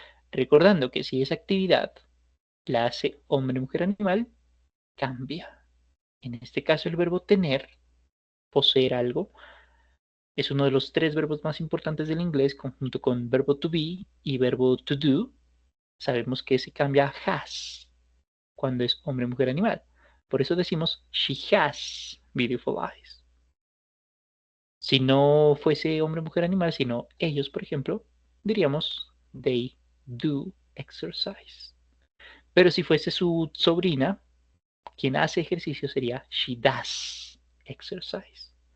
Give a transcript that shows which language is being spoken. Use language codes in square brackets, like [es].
[es] Recordando que si esa actividad la hace hombre, mujer, animal, cambia. En este caso el verbo tener, poseer algo, es uno de los tres verbos más importantes del inglés, conjunto con verbo to be y verbo to do. Sabemos que se cambia a has cuando es hombre, mujer, animal. Por eso decimos [en] she has beautiful eyes. [es] Si no fuese hombre, mujer, animal, sino ellos, por ejemplo, diríamos [en] they do exercise. [es] Pero si fuese su sobrina, Quien hace ejercicio sería [en] she does exercise.